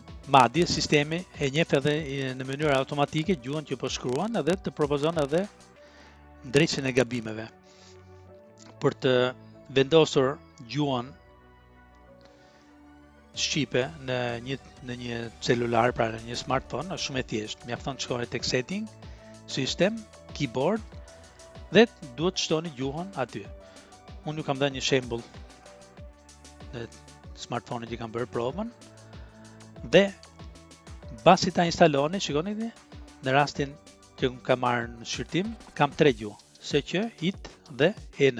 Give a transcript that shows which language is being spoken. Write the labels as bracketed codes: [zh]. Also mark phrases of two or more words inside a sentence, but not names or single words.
[sq] Madje sistemi e njeh edhe në mënyrë automatike gjuhën që po shkruan edhe të propozon edhe ndrejtjen e gabimeve. Për të vendosur gjuhën shqipe në një celular, pra në një smartphone, është shumë e thjeshtë. Mjafton të shkoni tek [en] setting, system, keyboard [sq] dhe duhet të shtoni gjuhën aty. Unë ju kam dhënë një shembull në smartphone që kam bërë provën dhe basi ta instaloni, shikoni në rastin që kam marrë në shqyrtim, kam 3 gjuhë, SQ, IT dhe EN.